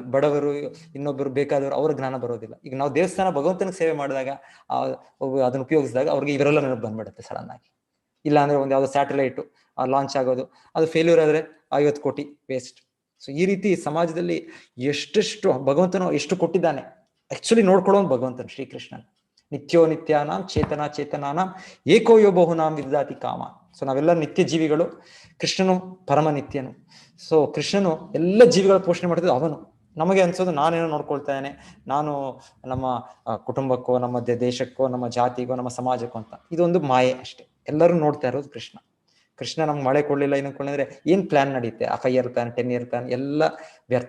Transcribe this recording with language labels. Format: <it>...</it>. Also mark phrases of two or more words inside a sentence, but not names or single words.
<kn>ಬಡವರು, ಇನ್ನೊಬ್ಬರು ಬೇಕಾದವರು, ಅವ್ರ ಜ್ಞಾನ ಬರೋದಿಲ್ಲ. ಈಗ ನಾವು ದೇವಸ್ಥಾನ ಭಗವಂತನಿಗೆ ಸೇವೆ ಮಾಡಿದಾಗ ಅದನ್ನ ಉಪಯೋಗಿಸಿದಾಗ ಅವ್ರಿಗೆ ಇವರೆಲ್ಲ ನೆನಪು ಬಂದ್ಬಿಡುತ್ತೆ ಸಡನ್ ಆಗಿ. ಇಲ್ಲ ಅಂದ್ರೆ ಒಂದು ಯಾವ್ದೋ</kn> <en>satellite launch</en> <kn>ಆಗೋದು, ಅದು ಫೇಲ್ಯೂರ್ ಆದ್ರೆ 50 ಕೋಟಿ ವೇಸ್ಟ್. ಸೊ ಈ ರೀತಿ ಸಮಾಜದಲ್ಲಿ ಎಷ್ಟೆಷ್ಟು ಭಗವಂತನು ಎಷ್ಟು ಕೊಟ್ಟಿದ್ದಾನೆ ಆಕ್ಚುಲಿ ನೋಡ್ಕೊಳ್ಳೋನು ಭಗವಂತನು ಶ್ರೀಕೃಷ್ಣನ್.</kn> <sa>ನಿತ್ಯೋ ನಿತ್ಯಾನಾಂ ಚೇತನಾನಾಂ ಏಕೋ ಯೋ ಬಹುನಾಂ ವಿದದಾತಿ ಕಾಮ.</sa> <kn>ಸೊ ನಾವೆಲ್ಲ ನಿತ್ಯ ಜೀವಿಗಳು, ಕೃಷ್ಣನು ಪರಮ ನಿತ್ಯನು. ಸೊ ಕೃಷ್ಣನು ಎಲ್ಲ ಜೀವಿಗಳ ಪೋಷಣೆ ಮಾಡ್ತಿದ್ದು ಅವನು. ನಮಗೆ ಅನ್ಸೋದು ನಾನೇನೋ ನೋಡ್ಕೊಳ್ತಾನೆ, ನಾನು ನಮ್ಮ ಕುಟುಂಬಕ್ಕೋ, ನಮ್ಮ ದೇಶಕ್ಕೋ, ನಮ್ಮ ಜಾತಿಗೋ, ನಮ್ಮ ಸಮಾಜಕ್ಕೋ ಅಂತ. ಇದೊಂದು ಮಾಯೆ ಅಷ್ಟೇ. ಎಲ್ಲರೂ ನೋಡ್ತಾ ಇರೋದು ಕೃಷ್ಣ ನಮ್ಗೆ ಮಳೆ ಕೊಡ್ಲಿಲ್ಲ, ಏನು ಕೊಳ್ಳಿದ್ರೆ ಏನ್ ಪ್ಲಾನ್ ನಡೆಯುತ್ತೆ, ಆ</kn> <en>5 year plan 10 year plan</en> <kn>ಎಲ್ಲ ವ್ಯರ್ಥ.</kn>